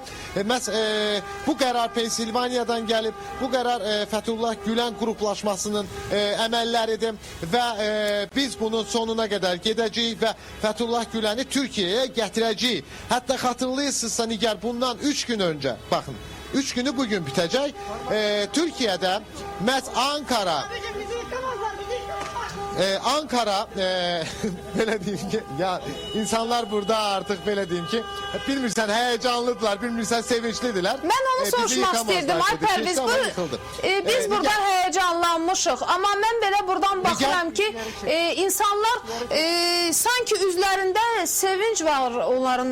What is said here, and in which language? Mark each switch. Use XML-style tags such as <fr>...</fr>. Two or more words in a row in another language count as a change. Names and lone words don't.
<tr>Bu karar Pensilvanya'dan gelip bu karar Fethullah Gülen gruplaşmasının əməlləridir ve biz bunun sonuna kadar gideceğiz ve Fethullah Gülen'i Türkiye'ye getireceğiz. Hatta hatırlıyorsunuzsa Nigar, bundan 3 gün önce, bakın 3 günü bugün bitecek.</tr> <az>Türkiye'de Ankara belə deyim ki, ya insanlar burada artık belə deyim ki, bilmirsən heyecanlıdılar, bilmirsən sevinçlidiler. Ben onu soruşmaq istəyirdim, ay Pərviz, biz burada heyecanlanmışıq, amma mən belə buradan baxıram ki, insanlar sanki üzlərində sevinç var onların.</az>